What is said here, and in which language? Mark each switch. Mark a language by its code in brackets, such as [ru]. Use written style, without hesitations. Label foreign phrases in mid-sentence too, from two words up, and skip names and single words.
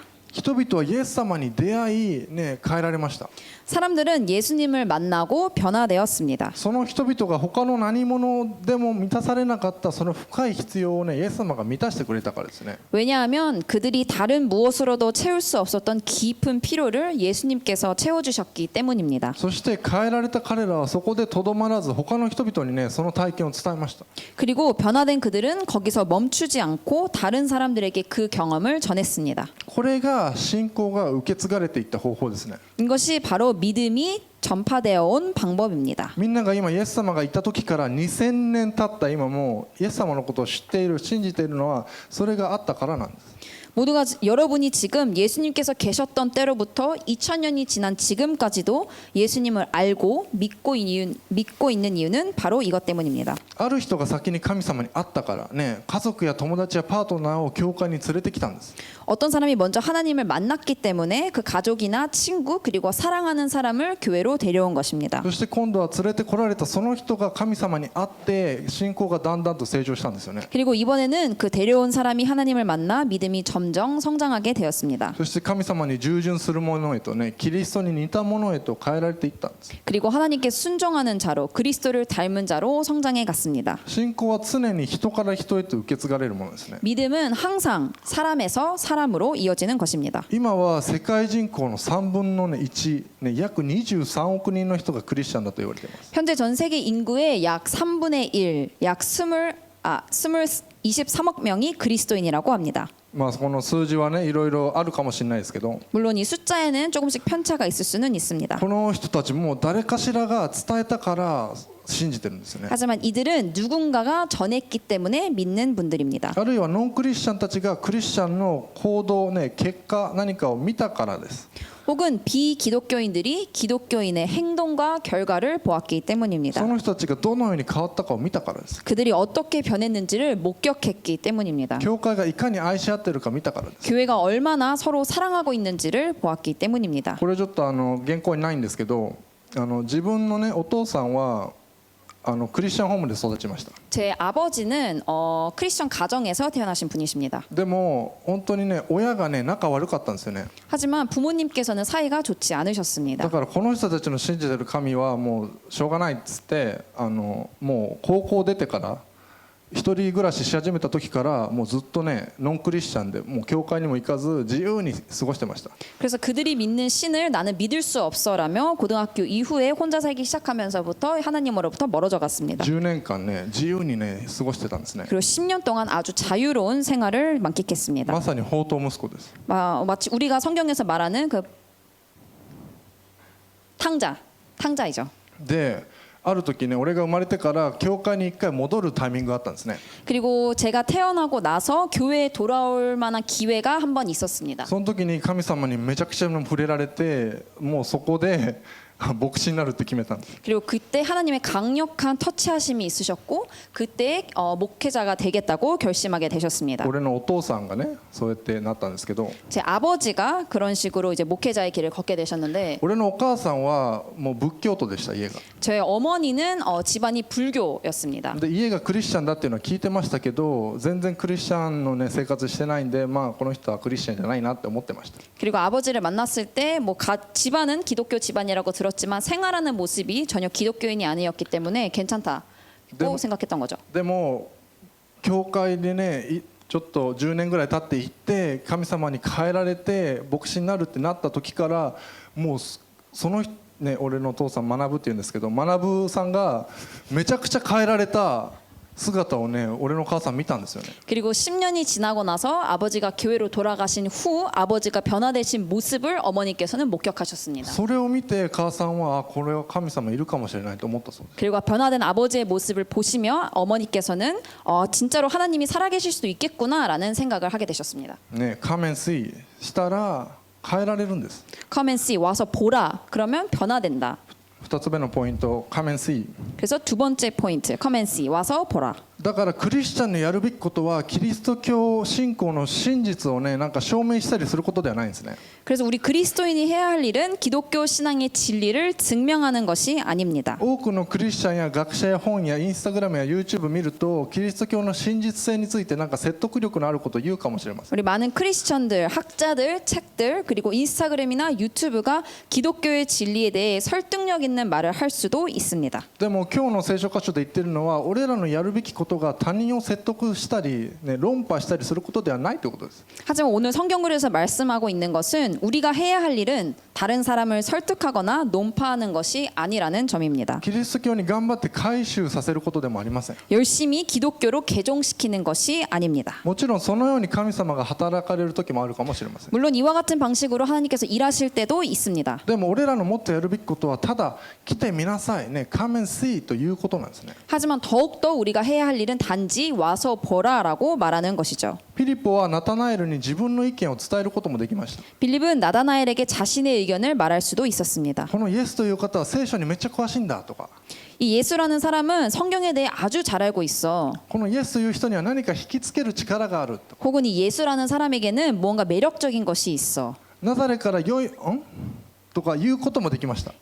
[ja] 人々はイエス様に出会い、ね、変えられました。 [ko] 사람들은 예수님을 만나고 변화되었습니다. [ja] その人々が他の何者でも満たされなかったその深い必要を、ね、イエス様が満たしてくれたからですね。 [ko] 왜냐하면 그들이 다른 무엇으로도 채울 수 없었던 깊은 필요를 예수님께서 채워주셨기 때문입니다. [ja] そして変えられた彼らはそこでとどまらず他の人々にねその体験を伝えました。 [ko] 그리고 변화된 그들은 거기서 멈추지 않고 다른 사람들에게 그 경험을 전했습니다. [ja] これが信仰が受け継がれていった方法ですね。 [ko] 이것이 바로 믿음이 전파되어 온 방법입니다. [ja] みんなが今イエス様がいた時から2000年経った今もイエス様のことを知っている信じているのはそれがあったからなんです。 [ko] 모두가 여러분이 지금 예수님께서 계셨던 때로부터 2000년이 지난 지금까지도 예수님을 알고 믿고 있는 이유는 바로 이것 때문입니다. [ja] ある人が先に神様に会ったからね家族や友達やパートナーを教会に連れてきたんです。 [ko] 어떤 사람이 먼저 하나님을 만났기 때문에 그 가족이나 친구 그리고 사랑하는 사람을 교회로 데려온 것입니다. [ja] そして今度は連れてこられたその人が神様に会って信仰がだんだんと成長したんですよね。 [ko] 그리고 이번에는 그 데려온 사람이 하나님을 만나 믿음이 점점 성장하게 되었습니다. [ja] そして神様に従順するものへとねキリストに似たものへと変えられていったんです。 [ko] 그리고 하나님께 순종하는 자로 그리스도를 닮은 자로 성장해 갔습니다. [ja] 信仰は常に人から人へと受け継がれるものですね。 [ko] 믿음은 항상 사람에서 사람으로 이어지는 것입니다. [ja] 今は世界人口の3分の1、ね、約23億人の人がクリスチャンだと言われています。 [ko] 현재 전 세계 인구의 약 3분의 1, 약 23억 명이 그리스도인이라고 합니다. [ja] まあこの数字はねいろいろあるかもしれないですけど [ko] 물론 이 숫자에는 조금씩 편차가 있을 수는 있습니다. [ja] この人たちも誰かしらが伝えたから信じてるんですよね。 [ko] 하지만 이들은 누군가가 전했기 때문에 믿는 분들입니다. [ja] あるいはノンクリスチャンたちがクリスチャンの行動、ね、結果何かを見たからです。 [ko] 혹은 비기독교인들이 기독교인의 행동과 결과를 보았기 때문입니다. [ja] その人たちがどのように変わったかを見たからです。 [ko] 그들이 어떻게 변했는지를 목격 목격했기 때문입니다. [ja] 教会がいかに愛し合ってるか見たからです。 [ko] 교회가 얼마나 서로 사랑하고 있는지를 보았기 때문입니다. [ja] これちょっと原稿にないんですけど、自分のねお父さんはクリスチャンホームで育ちました。 [ko] 제 아버지는 크리스천 가정에서 태어나신 분이십니다. [ja] でも本当にね親がね仲悪かったんですよね。 [ko] 하지만 부모님께서는 사이가 좋지 [ja] だ [ko] 않으셨습니다. [ja] からこの人たちの信じてる神はもうしょうがないっつってもう高校出てから一人暮らしし始めた時からもうずっとねノンクリスチャンでもう教会にも行かず自由に過ごしてました。 [ko] 그래서 그들이 믿는 신을 나는 믿을 수 없어라며 고등학교 이후에 혼자 살기 시작하면서부터 하나님으로부터 멀어져 갔습니다. [ja] 10 年間ね自由にね過ごしてたんですね。 [ko] 그리고 10년 동안 아주 자유로운 생활을 만끽했습니다. [ja] まさに宝刀息子です。 [ko] 마치 우리가 성경에서 말하는 그 탕자이죠. [ja] である時ね俺が生まれてから教会に一回戻るタイミングがあったんですね。 [ko] 그리고 제가 태어나고 나서 교회에 돌아올 만한 기회가 한 번 있었습니다. [ja] その時に神様にめちゃくちゃ触れられてもうそこで牧師になるって決めたんです。 [ko] 그리고 그때 하나님의 강력한 터치하심이 있으셨고 그때 목회자가 되겠다고 결심하게 되셨습니다. [ja] 俺のお父さんがねそうやってなったんですけど [ko] 제 아버지가 그런 식으로 이제 목회자의 길을 걷게 되셨는데 [ja] 俺のお母さんはもう仏教徒でした家が。 [ko] 저희 어머니는 집안이 불교였습니다. [ja] で家がクリスチャンだっていうのは聞いてましたけど全然クリスチャンのね生活してないんでまあこの人はクリスチャンじゃないなって思ってました。 [ko] 그리고 아버지를 만났을 때 뭐 집안은 기독교 집안이라고 들었지만 생활하는 모습이 전혀 기독교인이 아니었기 때문에 괜찮다고 생각했던 거죠. [ja] でも教会でねちょっと10年ぐらい経っていって神様に変えられて牧師になるってなった時からもうそのね俺のお父さん学ぶっていうんですけど学さんがめちゃくちゃ変えられた姿をね俺の母さん見たんですよね。 [ko] 그리고 10년이 지나고 나서 아버지가 교회로 돌아가신 후 아버지가 변화되신 모습을 어머니께서는 목격하셨습니다. [ja] それを見て母さんはこれは神様いるかもしれないと思ったそうです。 [ko] 그리고 변화된 아버지의 모습을 보시며 어머니께서는 진짜로 하나님이 살아계실 수도 있겠구나라는 생각을 하게 되셨습니다. [ja] ね仮面水したら変えられるんです。 [en] Come and see [ko] 와서 보라 그러면 변화된다. [ja] 2 つ目のポイント仮面水 [ko] 그래서 두 번째 포인트 [en] Come and see [ko] 와서 보라. [ja] だからクリスチャンのやるべきことはキリスト教信仰の真実をねなんか証明したりすることではないんですね。 [ko] 그래서 우리 그리스도인이 해야 할 일은 기독교 신앙의 진리를 증명하는 것이 아닙니다. [ja] 多くのクリスチャンや学者や本やインスタグラムや YouTube 見るとキリスト教の真実性についてなんか説得力のあることを言うかもしれません。 [ko] 우리 많은 크리스천들, 학자들, 책들 그리고 인스타그램이나 유튜브가 기독교의 진리에 대해 설득력 있는 말을 할 수도 있습니다. [ja] でも今日の聖書箇所で言ってるのは俺らのやるべきことが他人を説得したり、ね、論破したりすることではないということです。 [ko] 하지만 오늘 성경글에서 말씀하고 있는 것은 우리가 해야 할 일은 다른 사람을 설득하거나 논파하는 것이 아니라는 점입니다. [ja] キリスト教に頑張って改宗させることでもありません。 [ko] 열심히 기독교로 개종시키는 것이 아닙니다. [ja] もちろんそのように神様が働かれる時もあるかもしれません。 [ko] 물론 이와 같은 방식으로 하나님께서 일하실 때도 있습니다. [ja] でも俺らのもっとやるべきことはただ来てみなさいね、 [en] Come and see [ja] ということなんですね。 [ko] 하지만 더욱더 우리가 해야 할 일은 단지 와서 보라라고 말하는 것이죠. [ja] ピリポはナタナエルに自分の意見を伝えることもできました。 [ko] 빌립은 나다나엘에게 자신의 의견을 말할 수도 있었습니다. [ja] このイエスという方は聖書にめっちゃ詳しいんだとか、 [ko] 이 예수라는 사람은 성경에 대해 아주 잘 알고 있어. [ja] このイエスという人には何か引きつける力があるとか、 [ko] 혹은 이 예수라는 사람에게는 무언가 매력적인 것이 있어. [ja] ナザレから良いとか言うこともできました。